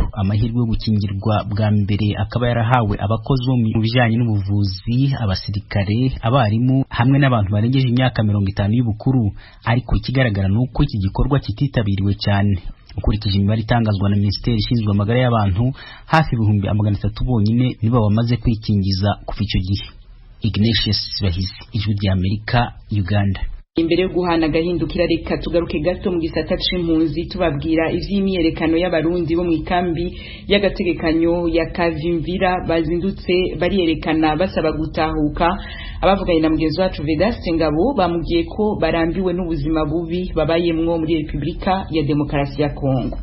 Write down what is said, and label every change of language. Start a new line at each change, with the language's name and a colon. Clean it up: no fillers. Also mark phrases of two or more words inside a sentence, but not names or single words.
Kinyarwanda: Amahirwe yo gukingirwa bwa mbere akaba yarahawe abakozi bo mu bijyanye n'ubuvuzi, abasirikare, abarimu hamwe n'abantu barengeje imyaka 50 y'ubukuru, ariko ikigaragara ni uko iki gikorwa kititabiriwe cyane. Ukurikije imibare itangazwa na Minisiteri ishinzwe amagara y'abantu, hafi 300 bonyine nibo bamaze kwikingiza kuva icyo gihe. Ignatius Bahizi, Ijwi rya Amerika, Uganda.
Rundi: Imbere yo guhana agahindukira, reka tugaruke gato mu gisata c'impunzi tubabwira ivy'imyerekano y'abarundi bo mu ikambi y'agategekanyo ya Kavimvira bazindutse bariyerekana basaba gutahuka. abavuganye na mugenzi wacu Vedaste Ngabo bamubwiye ko barambiwe n'ubuzima bubi babayemwo muri Repubulika ya Demokarasi ya Kongo.